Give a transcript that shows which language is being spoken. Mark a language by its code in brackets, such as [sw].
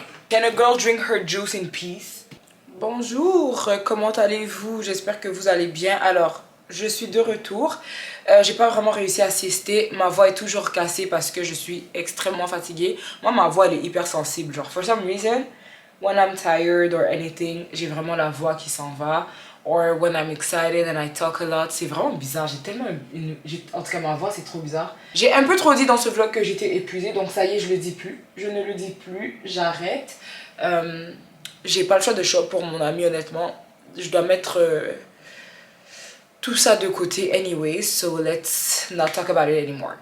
[en] Can a girl drink her juice in peace? [fr] Bonjour, comment allez-vous? J'espère que vous allez bien. Alors, je suis de retour. J'ai pas vraiment réussi à siester. Ma voix est toujours cassée parce que je suis extrêmement fatiguée. Moi, ma voix, elle est hyper sensible. [en] Genre, for some reason, when I'm tired or anything, [fr] j'ai vraiment la voix qui s'en va. [en] Or when I'm excited and I talk a lot. [fr] C'est vraiment bizarre. J'ai tellement... En tout cas, ma voix, c'est trop bizarre. J'ai un peu trop dit dans ce vlog que j'étais épuisée. Donc ça y est, je le dis plus. Je ne le dis plus. J'arrête. J'ai pas le choix de [en] show up [fr] pour mon ami, honnêtement. Je dois mettre... tout ça de côté [en] anyways, so let's not talk about it anymore.